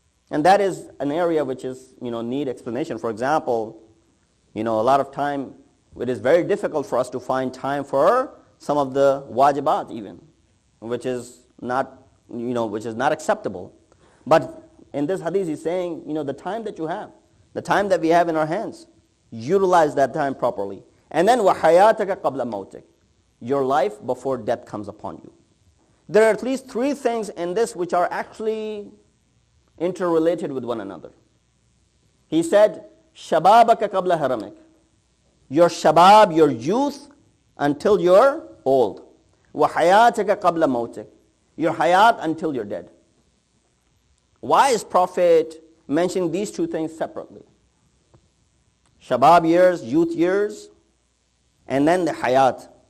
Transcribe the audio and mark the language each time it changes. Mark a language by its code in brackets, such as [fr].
[en] And that is an area which is, need explanation. For example, a lot of time, it is very difficult for us to find time for some of the wajibat even, which is not acceptable. But in this hadith, he's saying, the time that you have, the time that we have in our hands, utilize that time properly. And then [ar] وَحَيَاتَكَ قَبْلَ مَوْتِكَ. [en] Your life before death comes upon you. There are at least 3 things in this which are actually interrelated with one another. He said, [ar] شَبَابَكَ قَبْلَ هَرَمِكَ. [en] Your shabab, your youth, until you're old. [ar] وَحَيَاتَكَ قَبْلَ مَوْتِكَ. [en] Your hayat until you're dead. Why is Prophet mentioning these 2 things separately? Shabab years, youth years, and then the hayat.